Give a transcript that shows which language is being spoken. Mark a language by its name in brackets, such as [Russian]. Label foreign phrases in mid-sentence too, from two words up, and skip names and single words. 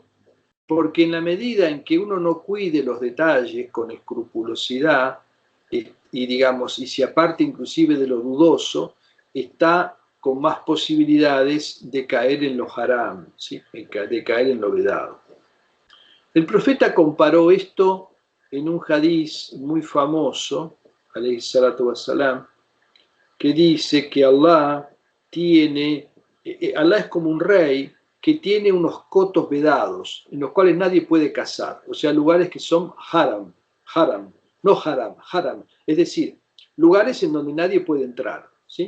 [Spanish] Porque en la medida en que uno no cuide los detalles con escrupulosidad, y digamos, y se aparte inclusive de lo dudoso, está con más posibilidades de caer en lo haram, ¿sí? De caer en lo vedado. El profeta comparó esto en un hadiz muy famoso, [Arabic] عليه الصلاة والسلام, [Spanish] que dice que Allah es como un rey que tiene unos cotos vedados, en los cuales nadie puede cazar, o sea, lugares que son haram, haram, es decir, lugares en donde nadie puede entrar, ¿sí?